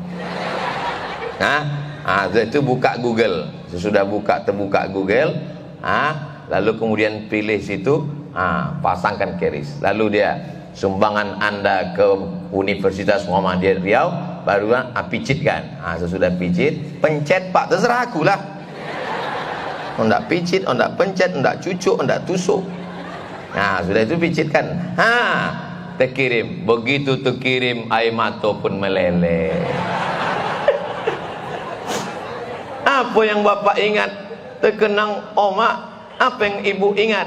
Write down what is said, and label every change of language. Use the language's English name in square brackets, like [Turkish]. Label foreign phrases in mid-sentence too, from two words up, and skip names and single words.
[Indonesian] Itu buka Google. Sesudah terbuka Google, lalu kemudian pilih situ, pasangkan keris. Lalu dia, sumbangan Anda ke Universitas Muhammadiyah Riau, baru picitkan. Sesudah picit, pencet Pak, terserah aku lah. Ndak picit, ndak pencet, ndak cucuk, ndak tusuk. Sudah itu picitkan. Terkirim. Begitu terkirim, air mata pun meleleh. Apa yang Bapak ingat? Terkenang omak. Apa yang Ibu ingat?